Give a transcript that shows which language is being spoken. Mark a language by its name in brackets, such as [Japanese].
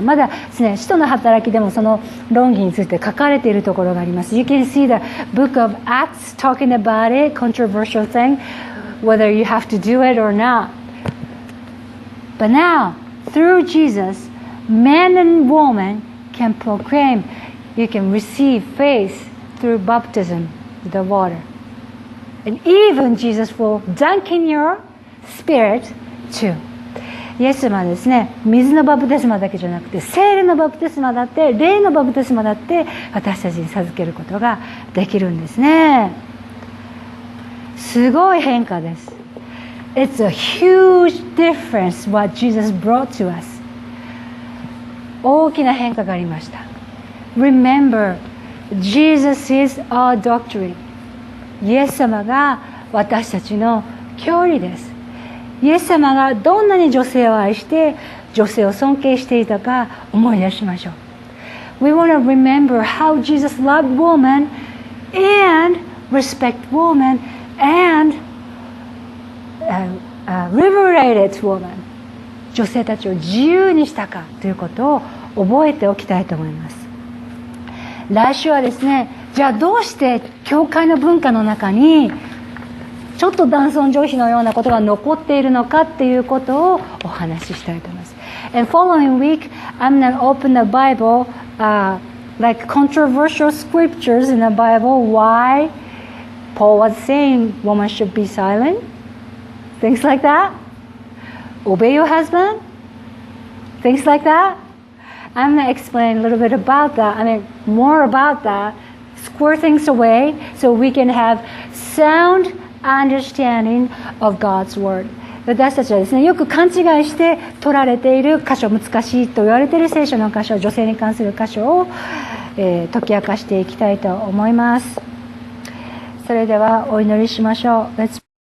[Japanese] まだですね、使徒の働きでもその論議について書かれているところがあります。 [English] You can see the book of Acts talking about it, controversial thing, whether you have to do it or not.But now, through Jesus, men and women can proclaim. You can receive faith through baptism with the water. And even Jesus will dunk in your spirit too. [Japanese] イエス様はですね、水のバプテスマだけじゃなくて、聖霊のバプテスマだって、霊のバプテスマだって私たちに授けることができるんですね。すごい変化です。 [English] It's a huge difference what Jesus brought to us. [Japanese] 大きな変化がありました。 [English] Remember, Jesus is our doctrine. [Japanese] イエス様が私たちの教理です。イエス様がどんなに女性を愛して女性を尊敬していたか思い出しましょう。 [English] We want to remember how Jesus loved woman and respect woman and liberated woman. [Japanese] 女性たちを自由にしたかということを覚えておきたいと思います。来週はですね、じゃあどうして教会の文化の中にちょっと男尊女卑のようなことが残っているのかっていうことをお話ししたいと思います。 [English] And following week, I'm going to open the Bible, like controversial scriptures in the Bible, why Paul was saying woman should be silent. Things like that. Obey your husband. Things like that. I'm going to explain a little bit about that. More about that. Square things away so we can have sound understanding of God's Word. [Japanese] 私たちはですね、よく勘違いして取られている箇所、難しいと言われている聖書の箇所、女性に関する箇所を、解き明かしていきたいと思います。それではお祈りしましょう。 [English] Let's